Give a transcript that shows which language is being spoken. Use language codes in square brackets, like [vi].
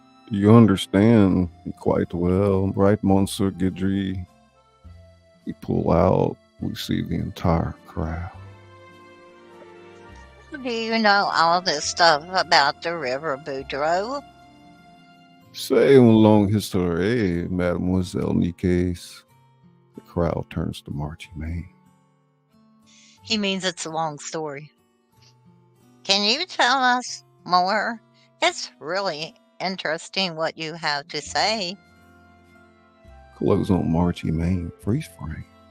[en] You understand me quite well, right, Monsieur Guidry? We pull out, we see the entire crowd. Do you know all this stuff about the river, Boudreaux? [fr] C'est une longue histoire, Mademoiselle Nicaise. [en] The crowd turns to Marchie Maine. He means it's a long story. Can you tell us more? It's really interesting what you have to say. Close on Marchie Maine, freeze frame.